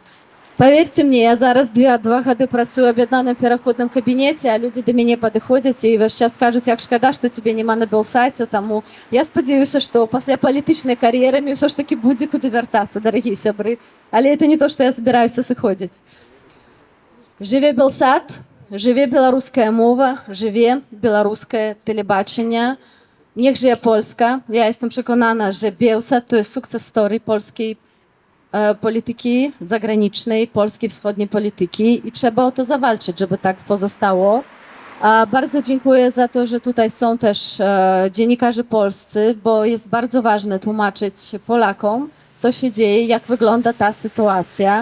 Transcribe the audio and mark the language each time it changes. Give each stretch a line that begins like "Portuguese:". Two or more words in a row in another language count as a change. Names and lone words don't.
Russian: Поверьте мне,
Belarusian: я зараз 2 гады працую ў аб'яднаным пераходным кабінеце, а людзі да мяне падыходзяць і ўвесь час кажуць, як шкада, што цябе няма на Белсаце, таму я спадзяюся, што пасля палітычнай кар'еры мне ўсё ж такі будзе куды вяртацца, дарагія сябры, але это не то, што я збіраюся сыходзіць. Жыве Белсат, жыве беларуская мова, жыве беларускае тэлебачанне,
Polish: niech żyje Polska. Я jestem przekonana, że Bielsat to jest sukces story polskiej polityki zagranicznej, polskiej wschodniej polityki i trzeba o to zawalczyć, żeby tak pozostało. Bardzo dziękuję za to, że tutaj są też dziennikarze polscy, bo jest bardzo ważne tłumaczyć Polakom, co się dzieje, jak wygląda ta sytuacja.